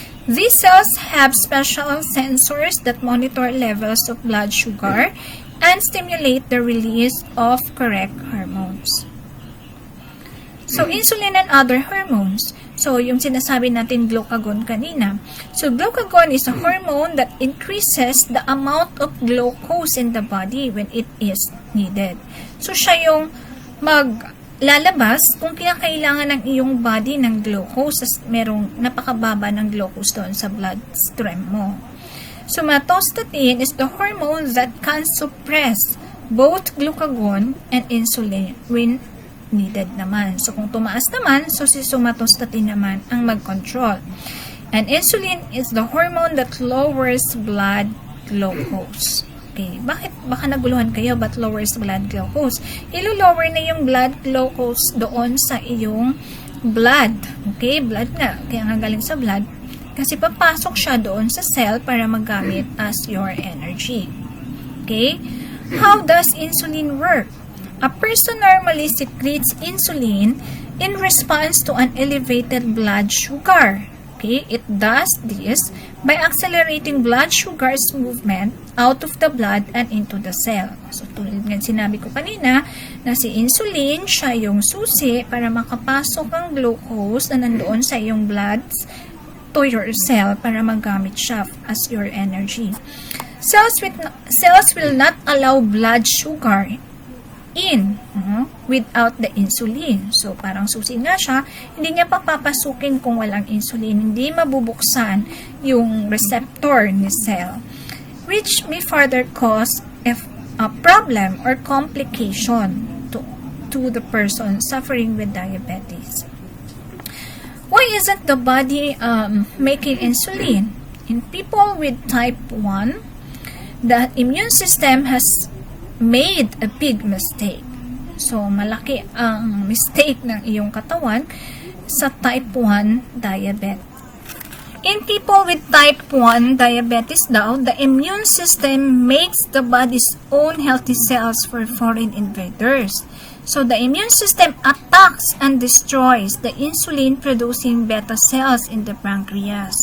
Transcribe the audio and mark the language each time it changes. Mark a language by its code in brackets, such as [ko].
[en] These cells have special sensors that monitor levels of blood sugar and stimulate the release of correct hormones. So, insulin and other hormones. So, [tl] yung sinasabi natin glucagon kanina. [en] So, glucagon is a hormone that increases the amount of glucose in the body when it is needed. [tl] So, siya yung lalabas kung kinakailangan ng iyong body ng glucose, merong napakababa ng glucose doon sa bloodstream mo. [en] Somatostatin is the hormone that can suppress both glucagon and insulin when needed naman. [tl] So, kung tumaas naman, so si somatostatin naman ang mag-control. [en] And insulin is the hormone that lowers blood glucose. Okay, [tl] baka naguluhan kayo, [en] but lowers blood glucose? [tl] Ilo-lower na yung blood glucose doon sa iyong blood. Okay, blood nga. Kaya nga galing sa blood. Kasi papasok siya doon sa cell para magamit as your energy. Okay? [en] How does insulin work? A person normally secretes insulin in response to an elevated blood sugar. Okay, it does this by accelerating blood sugar's movement out of the blood and into the cell. [tl] So, tulad nga sinabi ko kanina, na si insulin, siya yung susi para makapasok ang glucose na nandoon sa iyong blood [en] to your cell [tl] para magamit siya as your energy. [en] Cells will not allow blood sugar in without the insulin. [tl] So, parang susi nga siya, hindi niya papapasukin kung walang insulin. Hindi mabubuksan yung receptor ni cell, [en] which may further cause a problem or complication to the person suffering with diabetes. Why isn't the body making insulin? In people with type 1, the immune system has made a big mistake. [tl] So, malaki ang mistake ng iyong katawan sa type 1 diabetes. [en] In people with type 1 diabetes daw, the immune system makes the body's own healthy cells for foreign invaders. So, the immune system attacks and destroys the insulin-producing beta cells in the pancreas.